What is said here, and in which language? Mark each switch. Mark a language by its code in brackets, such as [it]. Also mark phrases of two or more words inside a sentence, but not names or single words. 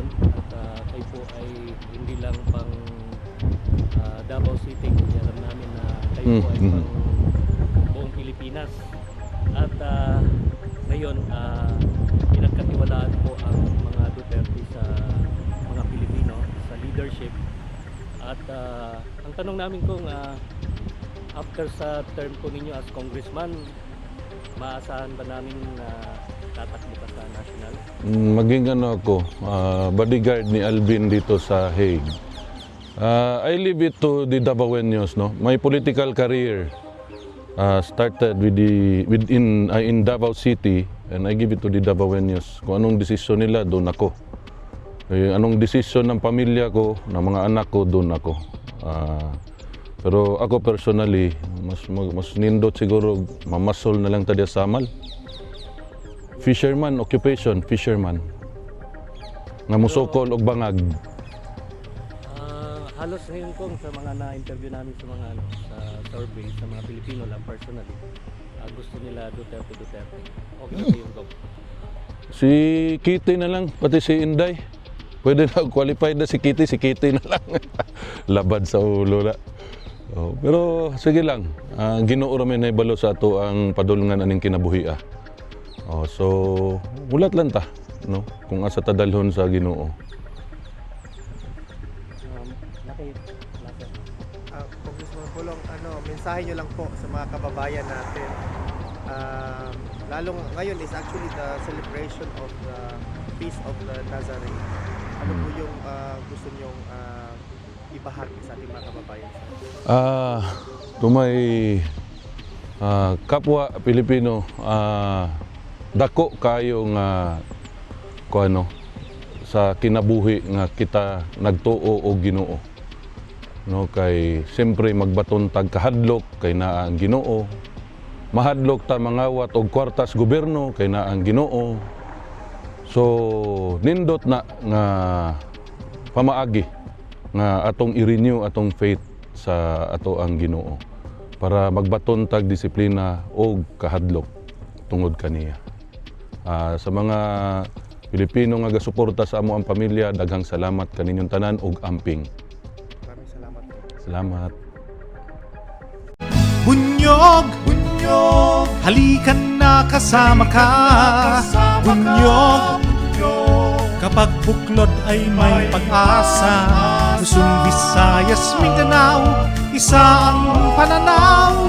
[tl] at kayo po ay hindi lang pang Davao City, kundi alam namin na kayo po ay pang buong Pilipinas at ngayon pinagkatiwalaan po ang mga Duterte sa mga Pilipino sa leadership at ang tanong namin kung after sa term po ninyo [en] as congressman, [tl] maasahan ba namin na tatakbo ka sa national? Maging ako, bodyguard ni Alvin dito sa Hague. [en] I leave it to the Davaoenos, no? My political career started in Davao City and I give it to the Davaoenos. [tl] Kung anong desisyon nila, doon ako. Anong desisyon ng pamilya ko, ng mga anak ko, doon ako. [ceb] Pero ako personally, mas nindot siguro mamasol na lang tadi sa Samal. [en] Fisherman, occupation, fisherman. [ceb] Nga musokol og bangag. [tl] Halos ngayon kung sa mga na-interview namin sa mga sa survey, sa mga Pilipino lang personally, gusto nila Duterte. Okay na yung go? Si Kitty na lang, pati si Inday. Pwede na qualified na si Kitty na lang. [ceb] Labad sa ulo na. Pero sige lang, Ginoo ra may nahibalo sa ato ang padulungan aning kinabuhi. So mulat lang ta, no? Kung asa ta dalhon sa Ginoo. [tl] Congressman Pulong, mensahe nyo lang po sa mga kababayan natin. Lalong ngayon [en] is actually the celebration of the Feast of the Nazarene. [tl] Ano po yung gusto nyong ibahagi sa ating mga kababayan? Tumay kapwa Pilipino, [ceb] dako kayo nga sa kinabuhi nga kita nagtuo o Ginoo. No, kay siyempre magbaton tag kahadlok kay naa ang Ginoo. Mahadlok ta mangawat og kwartas gobyerno kay naa ang Ginoo. So nindot na nga pamaagi nga atong i-renew atong faith sa ato ang Ginoo para magbaton tag disiplina og kahadlok tungod kaniya. Sa mga Pilipino nga gasuporta sa amo ang pamilya, daghang salamat kaninyong tanan og amping. [tl] Maraming salamat po. Salamat. Bunyog, halikan na kasama ka. Bunyog, kapag buklod ay may pag-asa. Luzon, Visayas, Mindanao, isa ang pananaw.